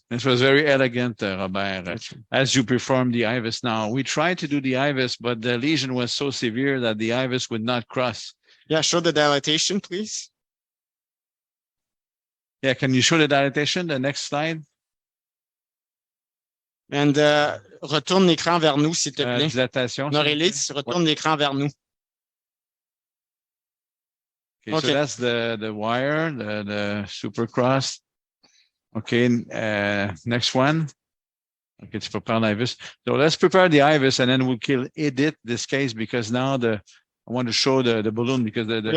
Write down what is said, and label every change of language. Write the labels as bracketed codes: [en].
[en] This was very elegant, Robert. As you perform the IVUS now, we tried to do the IVUS, but the lesion was so severe that the IVUS would not cross. Yeah, show the dilatation, please. Yeah, can you show the dilatation? The next slide. And [fr] retourne l'écran vers nous, s'il te plaît. Dilatation. Norelis, retourne l'écran vers nous. [en] Okay, so that's the wire, the supercross. Okay, next one. Okay, to prepare IVUS. So let's prepare the IVUS, and then we'll edit this case because now I want to show the balloon because we